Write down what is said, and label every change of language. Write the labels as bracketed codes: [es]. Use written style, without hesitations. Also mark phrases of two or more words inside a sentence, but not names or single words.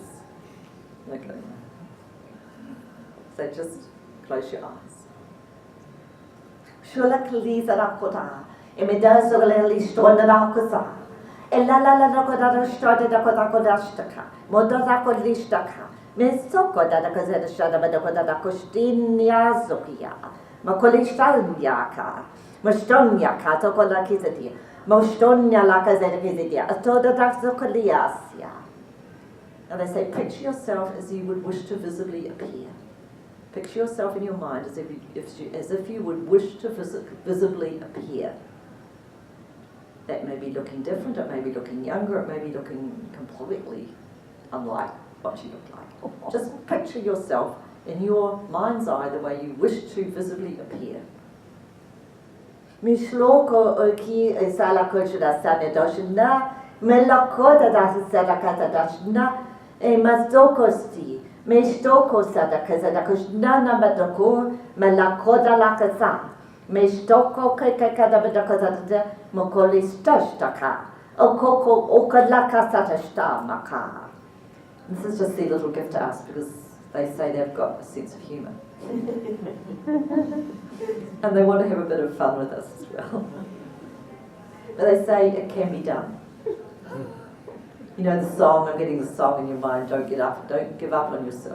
[en] Okay. So just close your eyes. Shula Kalisa Rakota, Emidas of Lily Stone Rakusa, Ella Rakoda started a Kodakodashtaka, Modazako Lishtaka, Mesoko da Kazeta Shadabada Kostinia Zokia, Makolishanyaka, Mostonyaka, Tokola Kizati, Mostonia Lakazeta Kizidia, Atoda Daxokoliasia. And they say, picture yourself as you would wish to visibly appear. Picture yourself in your mind as if you would wish to visibly appear. That may be looking different, it may be looking younger, it may be looking completely unlike what you look like. Just picture yourself in your mind's eye the way you wish to visibly appear. Mishloko oki isala kochida sanedoshna, melakoda dasada dashna, e mazdokosti. Meshtoko sadaka nana madoko melakoda lakasa. Meshtoko kekada badakazada mokoli stashtaka. Okoko okalaka satashta maka. This is just their little gift to us because they say they've got a sense of humour. And they want to have a bit of fun with us as well. But they say it can be done. You know the song, I'm getting the song in your mind, don't give up on yourself.